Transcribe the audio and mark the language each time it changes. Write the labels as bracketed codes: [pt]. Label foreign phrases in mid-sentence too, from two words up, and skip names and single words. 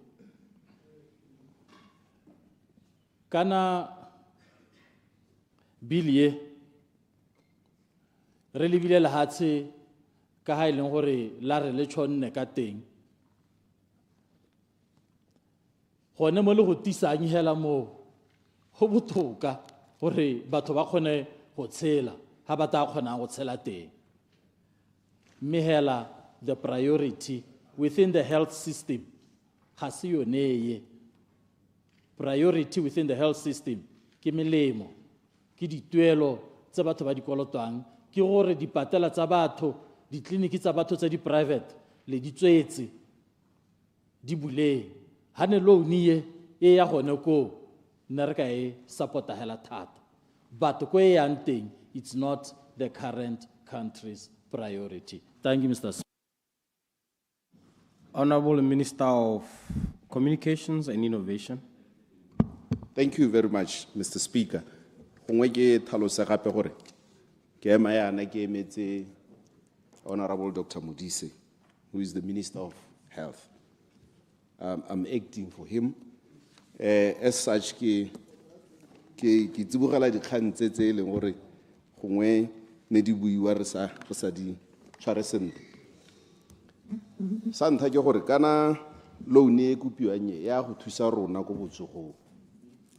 [tn] Kana bilie re lebile lehatshe ka ha e leng gore la re le tshonne ka teng, gone mo le go tisang hela mo go botoka gore batho ba kgone go tshela ha ba ta kgona go tshela teng. Mme hela [en] the priority within the health system ga se yone ye. Priority within the health system [tn] ke melemo, ke dituelo tse batho ba di kolotwang, ke gore dipatela tsa batho, ditleliniki tsa batho tsa di-private le di tswetse di buleng. Ha ne loan ye e ya gone ko nna re ka e support-a hela thata, but ko e yang teng [en] it's not the current country's priority. Thank you, Mr. Speaker. Honorable Minister of Communications and Innovation. Thank you very much, Mr. Speaker. [tn] Gongwe ke tlhalosa gape gore ke ema yana ke emetse Honorable Dr. Modise, [en] who is the Minister of Health. I'm acting for him. As such, [tn] ke tsibogela dikgang tse e leng gore gongwe ne di buiwa re sa di tshware sentle. Sa ntlha ke gore kana loan e kopiwang ya go thusa rona go botsogong.